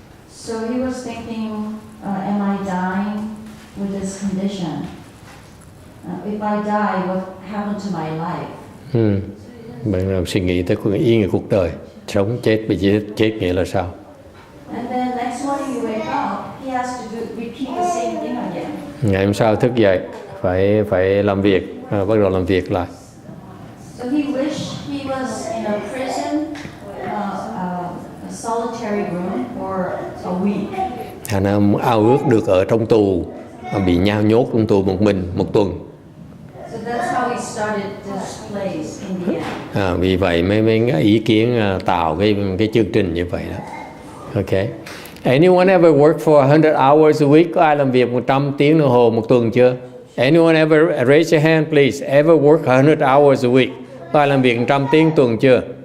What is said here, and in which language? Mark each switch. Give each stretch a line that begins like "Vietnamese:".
English: So he was thinking, am I dying with this condition? If I die, what happened to my life?
Vietnamese: Bạn làm suy nghĩ tới ý nghĩa cuộc đời, sống chết bị chết nghĩa là sao?
English: And then next morning you wake up, he has to repeat the same thing again.
Vietnamese: Ngày hôm sau thức dậy phải làm việc, bắt đầu làm việc lại.
English: So he wished he was in a prison, a solitary room for a week.
Vietnamese: Hắn ao ước được ở trong tù, bị nhao nhốt trong tù một mình một tuần.
English: So that's how he started this place in the end.
Vietnamese: Vì vậy mấy ý kiến tạo cái chương trình như vậy đó.
English: Okay. Anyone ever work for 100 hours a week?
Vietnamese: Có ai làm việc 100 tiếng đồng hồ một tuần chưa?
English: Anyone ever raise your hand, please? Ever work 100 hours a week?
Vietnamese: Có ai làm việc 100 tiếng tuần chưa?